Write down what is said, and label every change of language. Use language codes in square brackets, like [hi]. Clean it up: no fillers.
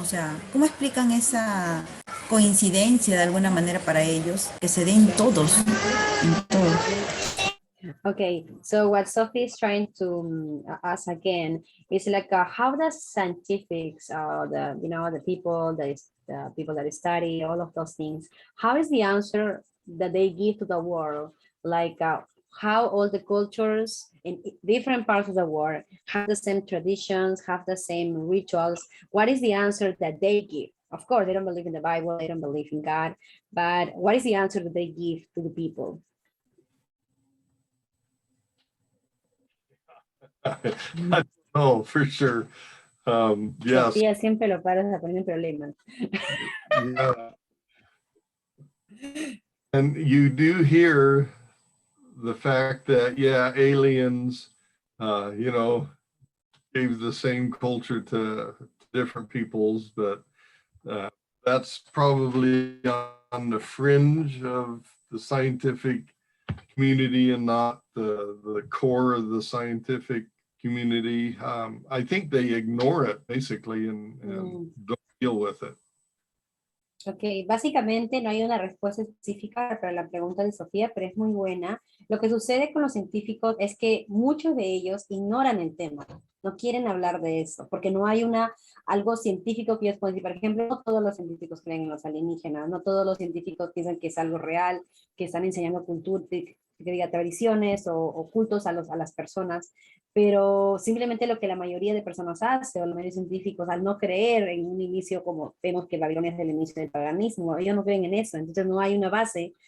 [es] O sea, ¿cómo explican esa coincidencia de alguna manera para ellos, que se den todos, en todos? [en] Okay, so what Sophie is trying to ask again is like, how does scientifics, the people that study all of those things, how is the answer that they give to the world? Like, how all the cultures in different parts of the world have the same traditions, have the same rituals. What is the answer that they give? Of course, they don't believe in the Bible, they don't believe in God, but what is the answer that they give to the people? I don't know for sure. Yes. [es] Sofía siempre lo paras a poner en problemas. [en] Yeah. And you do hear the fact that, yeah, aliens, gave the same culture to different peoples, but that's probably on the fringe of the scientific community and not the core of the scientific community. I think they ignore it basically and don't deal with it. [es] Ok, básicamente no hay una respuesta específica para la pregunta de Sofía, pero es muy buena. Lo que sucede con los científicos es que muchos de ellos ignoran el tema, no quieren hablar de eso, porque no hay algo científico que ellos puedan decir. Por ejemplo, no todos los científicos creen en los alienígenas, no todos los científicos piensan que es algo real, que están enseñando cultura, que diga tradiciones o cultos a las personas, pero simplemente lo que la mayoría de personas hace, o los medios científicos, al no creer en un inicio, como vemos que Babilonia es el inicio del paganismo, ellos no creen en eso, entonces no hay una base.